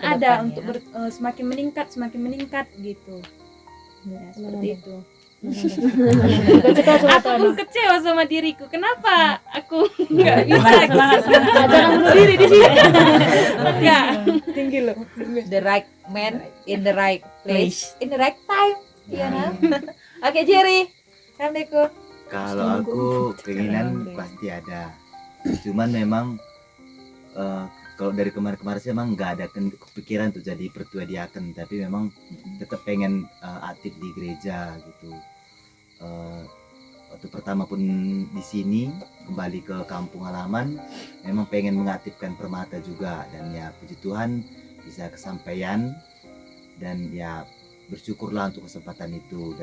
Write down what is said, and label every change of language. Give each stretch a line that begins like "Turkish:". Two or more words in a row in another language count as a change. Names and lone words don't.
Indonesian: ada untuk semakin meningkat gitu. Ya, seperti itu. Aku kecewa sama diriku. Kenapa aku nggak bisa? Jangan bunuh diri di sini. Enggak. Tinggi loh.
English: The right man in the right place in the right time.
Indonesian: Fiona. Oke, Jerry. Kamdeku. Kalau aku keinginan pasti ada. Cuman memang kalau dari kemarin-kemarin sih emang nggak ada kepikiran untuk jadi pertua diaken, tapi memang tetap pengen aktif di gereja gitu. Waktu pertama pun di sini kembali ke kampung halaman, memang pengen mengaktifkan Permata juga, dan ya puji Tuhan bisa kesampaian dan ya bersyukurlah untuk kesempatan itu.